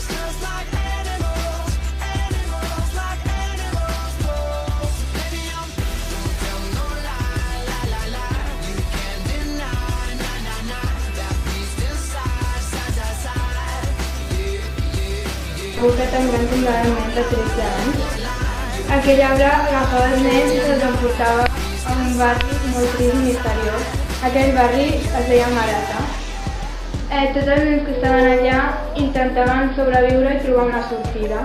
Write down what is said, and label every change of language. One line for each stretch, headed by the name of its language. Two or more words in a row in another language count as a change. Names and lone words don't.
English: Just like animals, animals, like animals, moles. Baby, I'm don't tell no lie, lie, lie, lie. You can't deny, nah, nah, nah, that beast inside, side, side, side. Yeah, yeah, yeah.
Catalan: Boca tan gran com la del nen de 13 anys. Aquell arbre agafava els nens i se'ls emportava a un barri molt trist i misteriós. Aquell barri es deia Marata. Tots els nens que estaven allà intentaven sobreviure i trobar una sortida.